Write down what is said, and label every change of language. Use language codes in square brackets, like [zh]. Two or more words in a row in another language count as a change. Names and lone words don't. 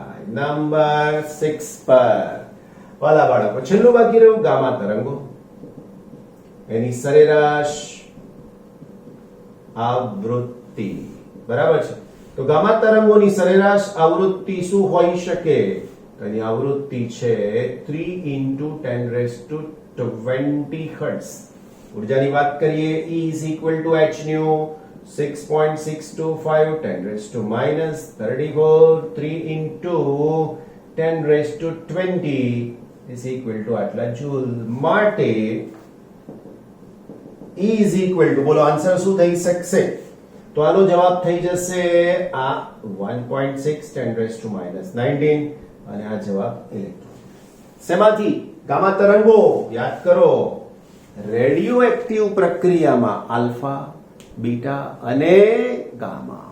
[gu] નંબર 6 પર વાલા બાળકો છેલ્લું બાકી રહ્યું ગામા તરંગો, એની સરેરાશ આવૃત્તિ. બરાબર છે? તો ગામા તરંગોની સરેરાશ આવૃત્તિ શું હોઈ શકે? તો એની આવૃત્તિ છે 3 × 10⁻20 હર્ટ્ઝ. ઉર્જાની વાત કરીએ [en] E is equal to h nu 6.625 10⁻34 3 × 10⁻20 is equal to [gu] આટલા જૂલ. માટે [en] E is equal to [gu] બોલો આન્સર શું થઈ શકશે? તો આનો જવાબ થઈ જશે આ 1.6 10⁻19 અને આ જવાબ ઇલેક્ટ્રોન. શેમાંથી? ગામા તરંગો. યાદ કરો, રેડિયો એક્ટિવ પ્રક્રિયામાં આલ્ફા, બીટા અને ગામા.